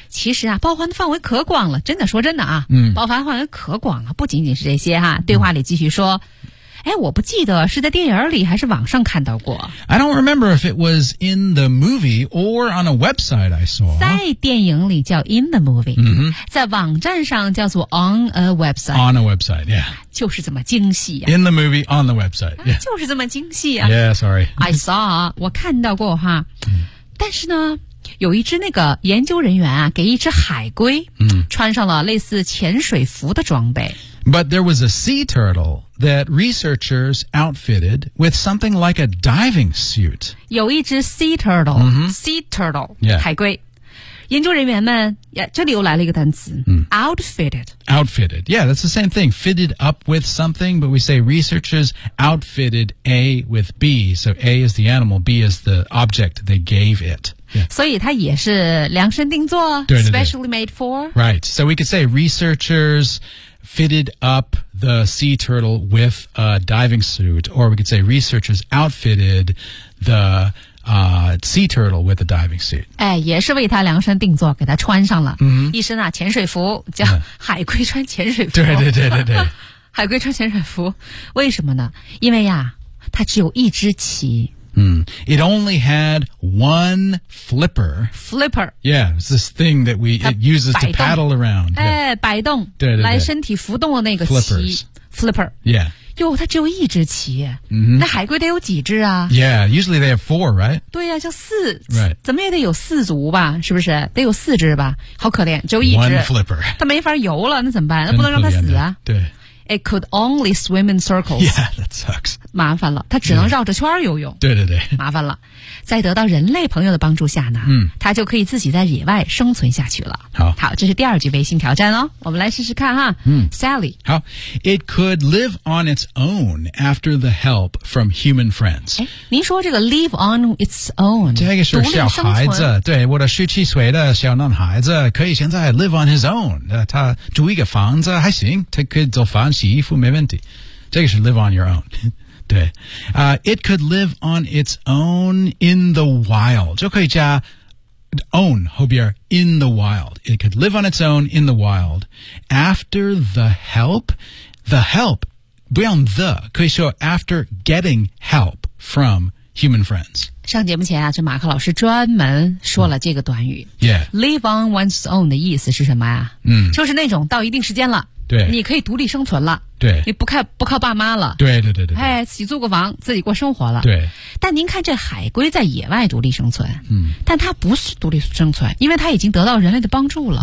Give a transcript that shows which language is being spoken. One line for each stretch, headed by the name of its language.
Chinese: 其实啊，包含的范围可广了，真的，说真的啊。包含范围可广了，不仅仅是这些哈。对话里继续说。哎，我不记得是在电影里还是网上看到过。
English: I don't remember if it was in the movie or on a website I saw.
Chinese: 在电影里叫
English: in the movie.
Chinese: 在网站上叫做
English: on a website. On a website, yeah.
Chinese: 就是这么精细啊。
English: In the movie, on the website, yeah.
Chinese: 就是这么精细啊。
English: Yeah, sorry. I saw,
Chinese: 我看到过哈。但是呢，有一只那个研究人员啊，给一只海龟穿上了类似潜水服的装备。
English: But there was a sea turtle that researchers outfitted with something like a diving suit.
Chinese: 有一只 sea turtle, sea turtle,、海龟。研究人员们，这里又来了一个单词、outfitted.
English: Outfitted, yeah, that's the same thing. Fitted up with something, but we say researchers outfitted A with B. So A is the animal, B is the object they gave it.
Chinese: Yeah. 所以它也是量身定做
English: specially made for. Right. So we could say researchers fitted up the sea turtle with a diving suit. Or we could say researchers outfitted the、sea turtle with a diving suit.
Chinese: 哎，也是为它量身定做，给它穿上了、一身啊潜水服，叫海龟穿潜水服。对对对对对。海龟穿潜水服，为什么呢？因为呀，它只有一只鳍。
English: It only had one flipper. Flipper. Yeah, it's this thing that it uses to paddle around.
Chinese: 哎，摆动。对对对。来身体浮动的那个鳍。
English: Flippers. Flipper. Yeah.
Chinese: 哟，它只有一只鳍。那海龟得有几只啊？
English: Yeah, usually they have four, right?
Chinese: 对呀，叫四。
English: Right.
Chinese: 怎么也得有四足吧？是不是？得有四只吧？好可怜，只有一只。
English: One flipper.
Chinese: 它没法游了，那怎么办？那不能让它死啊。对。
English: It could only swim in circles. Yeah, that sucks.
Chinese: 麻烦了，它只能绕着圈游泳。对对对，麻烦了。在得到人类朋友的帮助下呢，它就可以自己在野外生存下去了。好，好，这是第二句微信挑战哦，我们来试试看哈。 Sally.
English: 好 ，It could live on its own after the help from human friends.
Chinese: 哎，您说这个 live on its own，这个是小孩子，对，我的十七岁的小男孩子可以现在
English: live on his own，
Chinese: 他住一个房子还行，他可以做饭。洗衣服没问题，这个是
English: live on your own，
Chinese: 对。
English: It could live on its own in the wild，
Chinese: 就可以加
English: own
Chinese: 后边
English: in the wild。 It could live on its own in the wild after the help， the help
Chinese: 不用
English: the， 可以说 after getting help from human friends。
Chinese: 上节目前啊，这马克老师专门说了这个短语。
English: Yeah， live on one's own
Chinese: 的意思是什么呀？就是那种到一定时间了。对，你可以独立生存了。对，你不靠爸妈了。对对对对，哎，自己租个房，自己过生活了。对，但您看这海龟在野外独立生存，但它不是独立生存，因为它已经得到人类的帮助了。